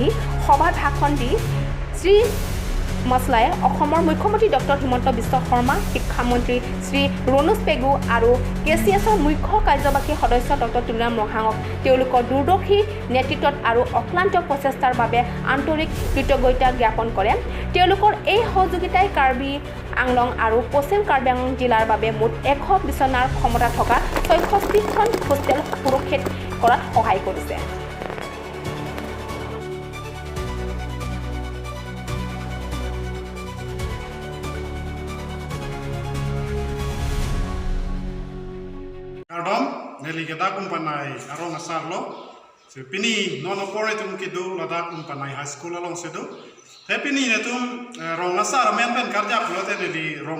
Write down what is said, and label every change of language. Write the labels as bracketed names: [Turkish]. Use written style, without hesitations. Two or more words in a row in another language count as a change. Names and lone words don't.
[Assamese] সভাত ভাষণ দি শ্ৰী মাছলায়ে অসমৰ মুখ্যমন্ত্ৰী ডক্টৰ হিমন্ত বিশ্ব শৰ্মা, শিক্ষামন্ত্ৰী শ্ৰী ৰণোজ পেগু আৰু KCSৰ মুখ্য কাৰ্যবাহী সদস্য ডক্টৰ তুলাৰাম ৰহাঙক তেওঁলোকৰ দূৰদৰ্শী নেতৃত্বত আৰু অক্লান্ত প্ৰচেষ্টাৰ বাবে আন্তৰিক কৃতজ্ঞতা জ্ঞাপন কৰে। তেওঁলোকৰ এই সহযোগিতাই কাৰ্বি আংলং আৰু পশ্চিম কাৰ্বি আংলং জিলাৰ বাবে মুঠ 100 বিচনাৰ ক্ষমতা থকা 66খন হোষ্টেল সুৰক্ষিত কৰাত সহায় কৰিছে। [Karbi] Kardom neli kita kumpanai arong asarlo sepini [English] non operating [Karbi] kidu lada kumpanai [English] high school [Karbi] along sedu tepini netum rong asar men karja kulote neli rong